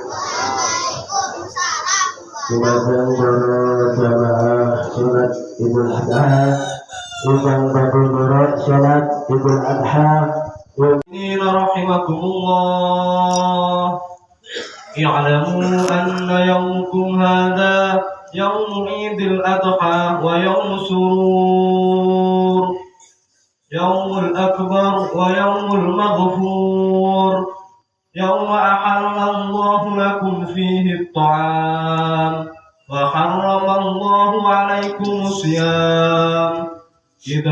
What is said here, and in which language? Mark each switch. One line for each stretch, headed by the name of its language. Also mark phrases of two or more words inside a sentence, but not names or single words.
Javanese: Dumateng para jamaah salat Idul Adha ingkang badhe nurut salat Idul Adha rahimakumullah.
Arabic: اعلموا أن يومكم هذا يوم عيد الأضحى ويوم سرور يوم الأكبر ويوم المغفور يوم أحل الله لكم فيه الطعام وحرم الله عليكم الصيام إذا